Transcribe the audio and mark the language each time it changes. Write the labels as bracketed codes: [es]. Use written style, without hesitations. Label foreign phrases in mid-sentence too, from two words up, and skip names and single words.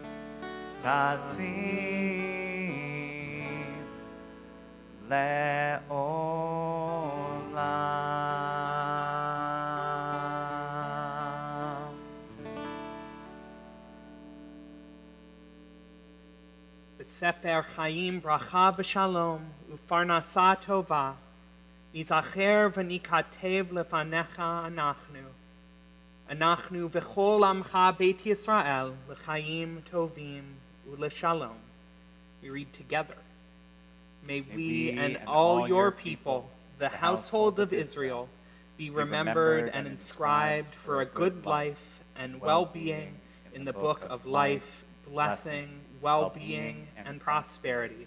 [he] תשים לעולם. בספר חיים ברכה ושלום ופרנסה טובה נזכר ונכתב לפניך אנחנו וכל עמך בית ישראל לחיים טובים ולשלום. [en] We read together. May we and all your people, the household of Israel, be remembered and inscribed for a good life and well-being in the book of life, blessing, well-being, and prosperity.